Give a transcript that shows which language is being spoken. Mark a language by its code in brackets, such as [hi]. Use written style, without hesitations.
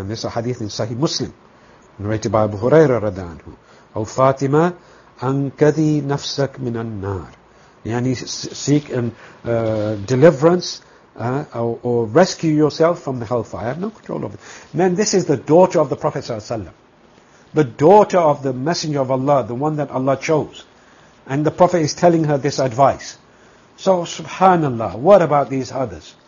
[en] And this is a hadith in Sahih Muslim, narrated by Abu Huraira radhiallahu anhu. [ar] O Fatima, أَنْكَذِي نَفْسَكْ مِنَ النَّارِ. [en] Yani seek deliverance or rescue yourself from the hellfire. I have no control over it. Then this is the daughter of the Prophet sallallahu alayhi wa sallam. The daughter of the Messenger of Allah, the one that Allah chose. And the Prophet is telling her this advice. So subhanallah, what about these others?